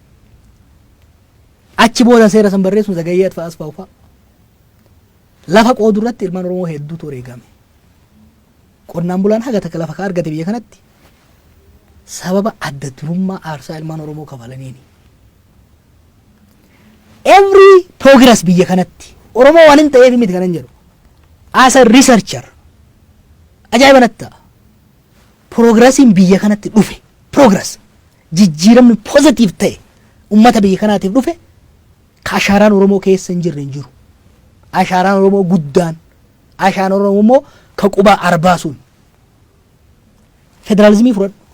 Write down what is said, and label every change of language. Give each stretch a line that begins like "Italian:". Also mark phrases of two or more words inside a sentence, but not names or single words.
Oromo: Achi booda seera san barreessuun Zagayyee fa'as fa'u fa'a. Lafa qooduu irratti ilmaan Oromoo hedduutu wareegame. Qonnaan bulaan haga takka lafa argate biyya kanatti sababa adda durummaa aarsaa ilmaan Oromoo kafalaniini.
English: Every progress
Oromo: biyya kanatti Oromoo waan hin ta'eef miti kanan jedhu.
English: As a researcher
Oromo: ajaa'iba natti ta'a. Progressiin biyya kanatti dhufe progress jijjiiramni positive ta'e ummata biyya kanaatiif dhufe ka ashaaraan Oromoo keessa hin jirre hin jiru. Ashaaraan Oromoo guddaan ashaaraan Oromoo ka qubaa arbaasuun federaalizimii fudhadhu.